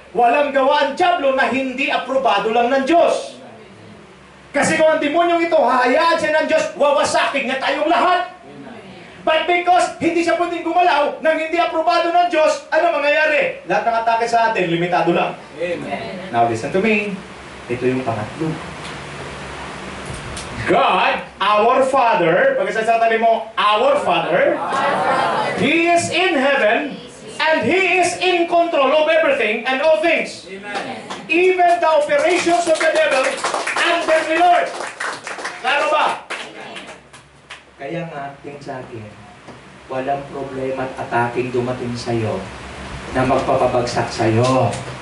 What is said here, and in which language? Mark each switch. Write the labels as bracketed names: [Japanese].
[Filipino] Walang gawa ang Diablo na hindi aprobado lang ng Diyos. Kasi kung ang demonyong ito, hahayaan siya ng Diyos, wawasakin niya tayong lahat. [English] But because [Filipino] hindi siya pwedeng gumalaw nang hindi aprobado ng Diyos, ano mangyayari? Lahat ng atake sa atin, limitado lang. Amen. [English] Now listen to me. [Filipino] Ito yung pangatlo. [English] God, our Father, [Filipino] pag sasabi mo, [English] our Father, He is in heaven, and He is in control of everything and all things. Even the operations of the devil under the Lord. [Filipino] Klaro ba? Kaya nga, tingin sa akin, walang problema at ataking dumating sa'yo na magpapabagsak sa'yo.